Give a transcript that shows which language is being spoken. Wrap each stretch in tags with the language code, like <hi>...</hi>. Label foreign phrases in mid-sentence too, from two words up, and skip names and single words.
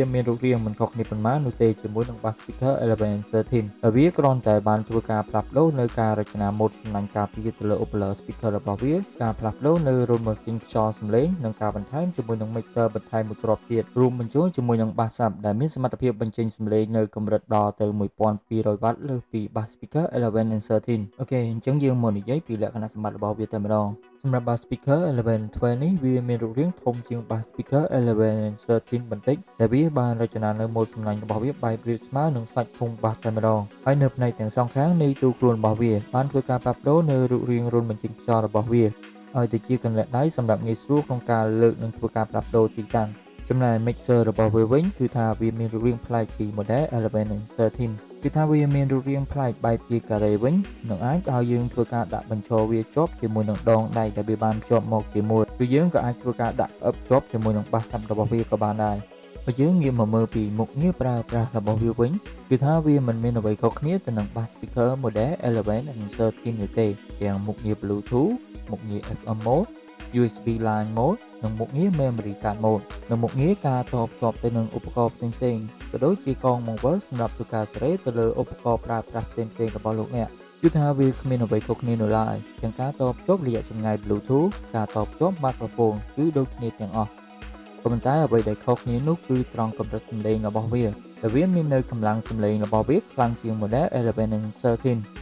<km>មានរូបរាងមិនខុសគ្នាប៉ុន្មាននោះទេជាមួយនឹង</km> <en>bass speaker 11 and 13</en> <km>ហើយវាគ្រាន់តែបានធ្វើការផ្លាស់ប្ដូរនៅការរចនា ម៉ូដសំណាញ់ការពារទៅលើ</km> <en>upper speaker</en> <km>របស់វាការផ្លាស់ប្ដូរនៅ</km> <en>room marking</en> <km>ខ្យល់សំឡេងនិងការបន្ថែមជាមួយនឹង mixer បន្ថែមមួយគ្រាប់ទៀតរួមបញ្ចូលជាមួយនឹង</km> <en>bass sub</en> <km>ដែលមានសមត្ថភាពបញ្ចេញសំឡេងនៅកម្រិតដល់ទៅ 1200 W លើសពី</km> <en>bass speaker 11 and 13</en> <km>អូខេអញ្ចឹងយើងមកនិយាយពីលក្ខណៈសម្បត្តិរបស់វាតែម្ដងសម្រាប់</km> <en>bass speaker 11 and 12</en> <km>នេះវាមានរូបរាងធំជាង</km> <en>bass speaker 11 and</en> <km>13 បន្តិចដែលវាបានរចនានៅម៉ូដសំណាញ់របស់វាបែបរាបស្មើនឹងសាច់ធុងបាសតែម្ដងហើយនៅផ្នែកទាំងសងខាងនៃទូខ្លួនរបស់វាបានធ្វើការផ្លាស់ប្ដូរនៅរូបរាងរុនបញ្ចេញខ្យល់របស់វាឲ្យទៅជាកន្លែងដៃសម្រាប់ងាយស្រួលក្នុងការលើកនិងធ្វើការផ្លាស់ប្ដូរទីតាំងចំណែក mixer របស់វាវិញ គឺថាវាមានរូបរាងប្លែកពី</km> <en>model 11 and 13</en> <km>គឺថាវាមានរូបរាងប្លែកបែបជាការ៉េវិញនឹងអាចឲ្យយើងធ្វើការដាក់បញ្ឈរវាជាប់ជាមួយនឹងដងដៃដែលវាបានភ្ជាប់មកជាមួយគឺយើងក៏អាចធ្វើការ ដាក់អឹបជាប់ជាមួយនឹងបាសសាប់របស់វាក៏បានដែរបើយើងងាកមកមើលពីមុខងារប្រើប្រាស់របស់វាវិញគឺថាវាមិនមានអ្វីខុសគ្នាទៅនឹង bass</km> <en>speaker model 11 and 13</en> <km>នោះទេទាំងមុខងារ Bluetooth មុខងារ</km> <en>FM mode USB line mode</en> <km>និងមុខងារ</km> <en>memory card mode</en> <km>និងមុខងារ ការតភ្ជាប់ទៅនឹងឧបករណ៍ផ្សេងៗក៏ដូចជាកងបង្វិលសម្រាប់ធ្វើការសេរីទៅលើឧបករណ៍ប្រើប្រាស់ផ្សេងៗរបស់លោកអ្នកគឺថាវាគ្មានអ្វីខុសគ្នានោះឡើយទាំងការតភ្ជាប់រយៈចម្ងាយ Bluetooth ការតភ្ជាប់ microphone គឺដូចគ្នាទាំងអស់ក៏ប៉ុន្តែអ្វីដែលខុសគ្នានោះគឺត្រង់កម្រិតសំឡេងរបស់វាដែលវាមាននៅកម្លាំងសំឡេងរបស់វាខ្លាំងជាង</km> <en>model 11 and 13</en>